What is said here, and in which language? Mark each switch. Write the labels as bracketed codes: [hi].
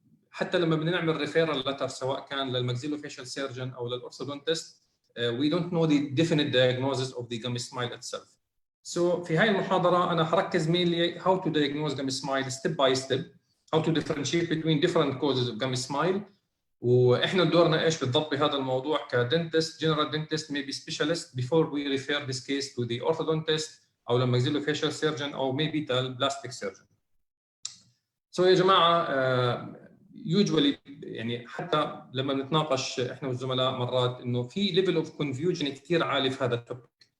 [ar] حتى لما بدنا نعمل ريفيرال لتر سواء كان للماكسيلوفيشال سيرجن او للاورثودونتست، [en] we don't know the definite diagnosis of the gummy smile itself. So [ar] في هاي المحاضره انا حركز [en] mainly how to diagnose gummy smile step by step, how to differentiate between different causes of gummy smile. [ar] واحنا دورنا ايش بالضبط بهذا الموضوع كدنتست، جنرال دنتست، [en] maybe specialist before we refer this case to the orthodontist [ar] او للماكسيلوفيشال سيرجن او maybe البلاستيك سيرجن. So يا جماعه [en] usually [ar] يعني حتى لما بنتناقش احنا والزملاء مرات انه في ليفل اوف كونفيوجن كثير عالي في هذا التوبيك.